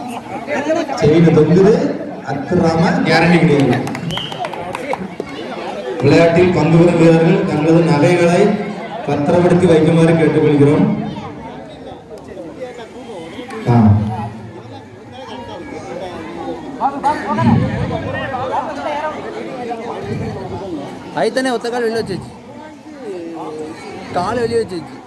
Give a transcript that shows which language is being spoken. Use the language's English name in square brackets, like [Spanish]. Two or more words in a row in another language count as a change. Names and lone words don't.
[Tamil] செயின தொங்குது. அத்துறாம கேரண்டி கிடையாது. விளையாட்டில் பங்கு பெறும் வீரர்கள் தங்களது நகைகளை பத்திரப்படுத்தி வைக்குமாறு கேட்டுக்கொள்கிறோம். [Telugu] అయితేనే ఒత్త కాలు వెళ్ళి వచ్చేసి కాలు వెళ్ళి వచ్చేసి